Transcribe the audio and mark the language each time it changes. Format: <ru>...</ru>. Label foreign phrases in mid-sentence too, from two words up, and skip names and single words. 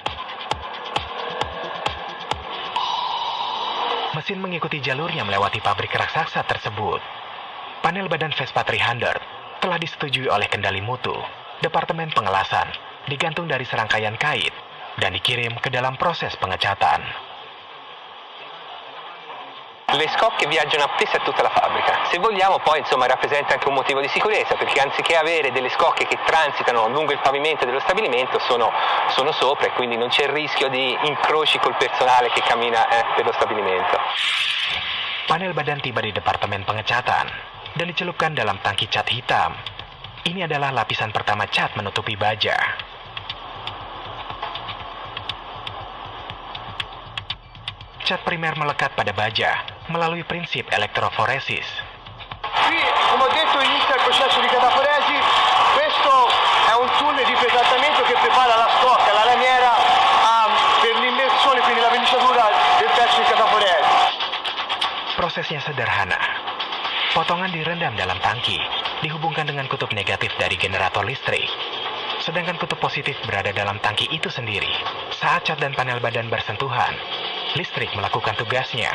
<id>Mesin mengikuti jalurnya melewati pabrik raksasa tersebut. Panel badan Vespa 300 telah disetujui oleh kendali mutu, departemen pengelasan, digantung dari serangkaian kait, dan dikirim ke dalam proses pengecatan.</id> <it>Le scocche viaggiano appese a tutta la fabbrica. Se vogliamo poi rappresenta anche un motivo di sicurezza, perché anziché avere delle scocche che transitano lungo il pavimento dello stabilimento sono sopra, e quindi non c'è il rischio di incroci col personale che cammina per lo stabilimento.</it> <id>Panel badan tiba di departemen pengecatan dan dicelupkan dalam tangki cat hitam. Ini adalah lapisan pertama cat menutupi baja. cat primer melekat pada baja melalui prinsip elektroforesis.</id> <it>Qui, come ho detto, inizia il processo di cataforesi. Questo è un tunnel di pretrattamento che prepara la scocca, la lamiera per l'immersione, quindi la verniciatura del pezzo di cataforesi.</it> <id>Prosesnya sederhana. Potongan direndam dalam tangki, dihubungkan dengan kutub negatif dari generator listrik. Sedangkan kutub positif berada dalam tangki itu sendiri. Saat cat dan panel badan bersentuhan, listrik melakukan tugasnya.</id>